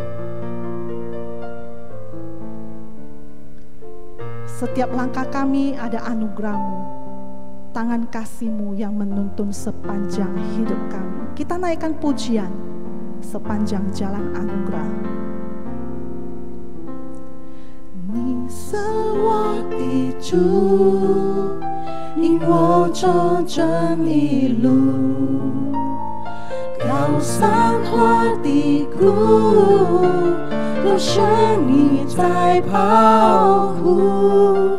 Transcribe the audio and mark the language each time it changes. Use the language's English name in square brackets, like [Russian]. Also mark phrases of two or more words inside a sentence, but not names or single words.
[Indonesian] Setiap langkah kami ada anugerah-Mu, tangan kasih-Mu yang menuntun sepanjang hidup kami. Kita naikkan pujian sepanjang jalan anugerah. [Chinese] 你是我的主，引我走正义路，高山或低谷，都是你在保护。